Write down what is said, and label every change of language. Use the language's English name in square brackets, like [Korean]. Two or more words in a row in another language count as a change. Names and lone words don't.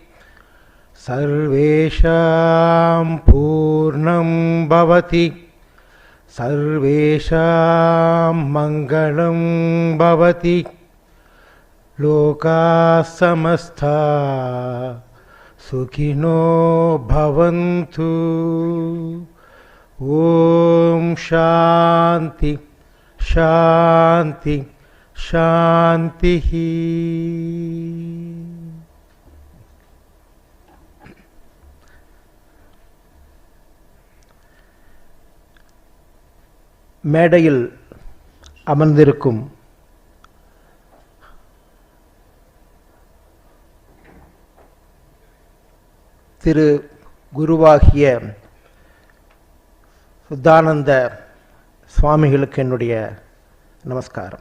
[Sanskrit] सर्वेषां पूर्णं भवति सर्वेषां मङ्गलं भवति लोकाः समस्ताः सुखिनो भवन्तु। ओम शांति शांति शांति। [Tamil] மேடையில் அமர்ந்திருக்கும் திரு குருவாகிய சுத்தானந்த சுவாமிகளுக்கு என்னுடைய நமஸ்காரம்.